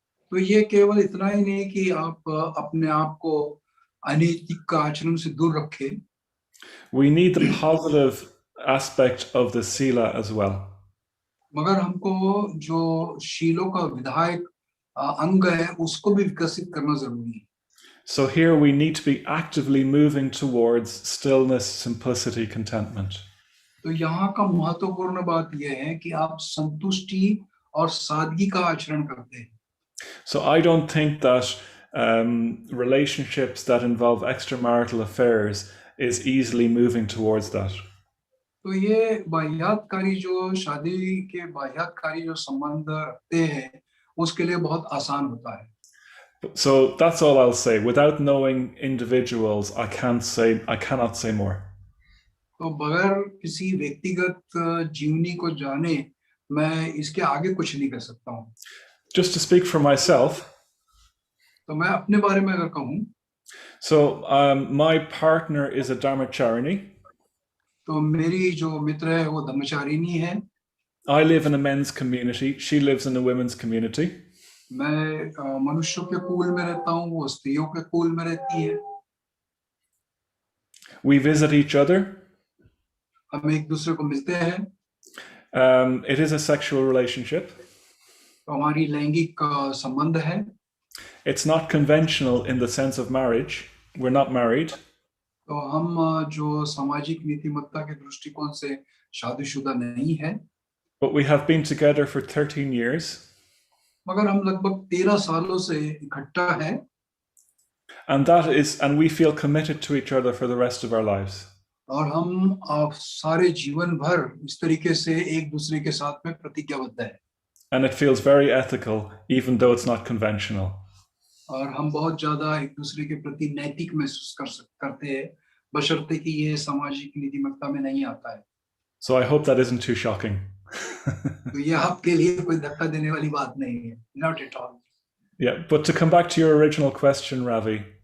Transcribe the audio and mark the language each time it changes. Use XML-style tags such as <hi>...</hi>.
<hi>तो ये केवल इतना ही नहीं कि आप अपने आप को अनैतिक का आचरण से दूर रखें।</hi> <en>We need the positive aspect of the sila as well.</en> <hi>मगर हमको जो शीलों का विधायक अंग है उसको भी विकसित करना जरूरी है.</hi> <en>So here we need to be actively moving towards stillness, simplicity, contentment.</en> <hi>तो यहाँ का महत्वपूर्ण बात यह है कि आप संतुष्टि और सादगी का आचरण करते हैं.</hi> <en>So I don't think that relationships that involve extramarital affairs is easily moving towards that.</en> <hi>तो ये बाह्यातकारी जो शादी के बाह्यातकारी जो संबंध रखते हैं उसके लिए बहुत आसान होता है.</hi> <en>So that's all I'll say. Without knowing individuals, I cannot say more.</en> <hi>तो बगैर किसी व्यक्तिगत जीवनी को जाने मैं इसके आगे कुछ नहीं कर सकता हूँ.</hi> <en>Just to speak for myself.</en> <hi>तो मैं अपने बारे में अगर कहूँ.</hi> <en>So my partner is a Dharmacharini.</en> <hi>तो मेरी जो मित्र है वो धर्मचारिणी है.</hi> <en>I live in a men's community. She lives in a women's community.</en> <hi>मैं मनुष्यों के कुल में रहता हूँ, वो स्त्रियों के कुल में रहती है.</hi> <en>We visit each other.</en> <hi>हम एक दूसरे को मिलते हैं.</hi> <en>It is a sexual relationship.</en> <hi>तो हमारी लैंगिक संबंध है.</hi> <en>It's not conventional in the sense of marriage. We're not married.</en> <hi>तो हम जो सामाजिक नीतिमत्ता के दृष्टिकोण से शादीशुदा नहीं है.</hi> <en>But we have been together for 13 years.</en> <hi>मगर हम लगभग 13 सालों से इकट्ठा हैं.</hi> <en>And we feel committed to each other for the rest of our lives.</en> <hi>और हम सारे जीवन भर इस तरीके से एक दूसरे के साथ में प्रतिज्ञाबद्ध हैं.</hi> <en>And it feels very ethical, even though it's not conventional.</en> <hi>और हम बहुत ज्यादा एक दूसरे के प्रति नैतिक महसूस करते हैं, बशर्ते कि ये सामाजिक नीतिमत्ता में नहीं आता है.</hi> <en>So I hope that isn't too shocking.</en> <hi>तो ये आपके लिए कोई धक्का देने वाली बात नहीं है.</hi> <en>Not at all. Yeah, but to come back to your original question, Ravi.</en>